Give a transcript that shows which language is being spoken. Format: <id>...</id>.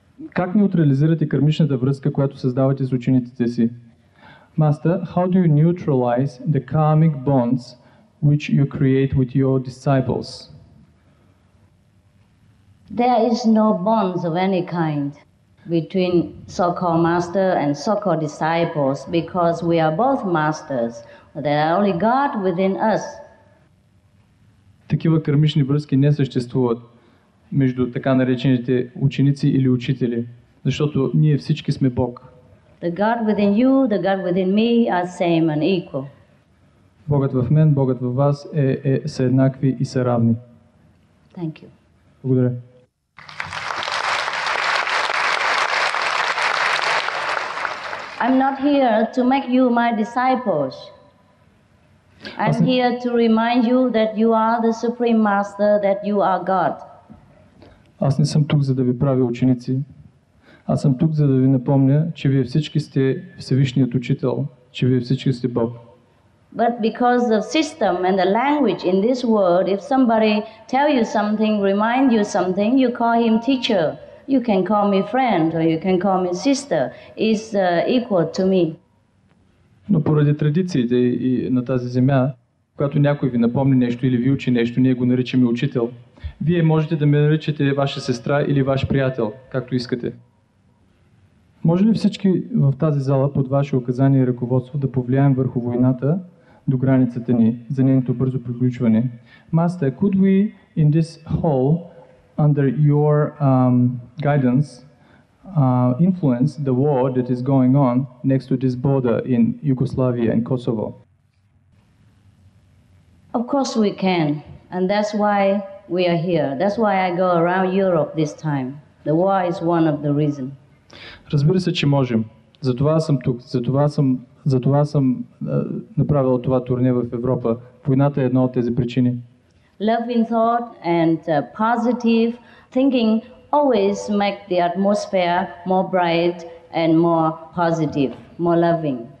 <bg>Как неутрализирате кармичната връзка, която създавате с учениците си?</bg> <en>Master, how do you neutralize the karmic bonds which you create with your disciples? There is no bonds of any kind between so-called master and so-called disciples because we are both masters. There are only God within us.</en> <bg>Такива кармични връзки не съществуват между така наречените ученици или учители, защото ние всички сме Бог.</bg> <en>The God within you, the God within me are same and equal.</en> <bg>Богът в мен, Богът във вас са еднакви и са равни.</bg> <en>Thank you.</en> <bg>Благодаря.</bg> <en>I'm not here to make you my disciples. I'm here to remind you that you are the Supreme Master, that you are God.</en> <bg>Аз не съм тук, за да ви правя ученици. Аз съм тук, за да ви напомня, че вие всички сте Всевишният Учител, че вие всички сте Бог.</bg> <en>But because of system and the language in this world, if somebody tell you something, remind you something, you call him teacher. You can call me friend or you can call me sister. It's equal to me.</en> <bg>Но поради традициите и на тази земя, когато някой ви напомни нещо или ви учи нещо, ние го наричаме учител. Вие можете да ме наричате ваша сестра или ваш приятел, както искате. Може ли всички в тази зала под ваше указание и ръководство да повлияем върху войната до границата ни за нейното бързо приключване?</bg> <en>Master, could we in this hall, under your guidance, influence the war that is going on next to this border in Yugoslavia and Kosovo? Of course we can, and that's why we are here. That's why I go around Europe this time. The war is one of the reasons.</en> <bg>Разбира се, че можем. Затова съм тук. Затова съм направил това турне в Европа. Войната е една от тези причини.</bg> <en>Loving thought and positive thinking always make the atmosphere more bright and more positive, more loving.</en>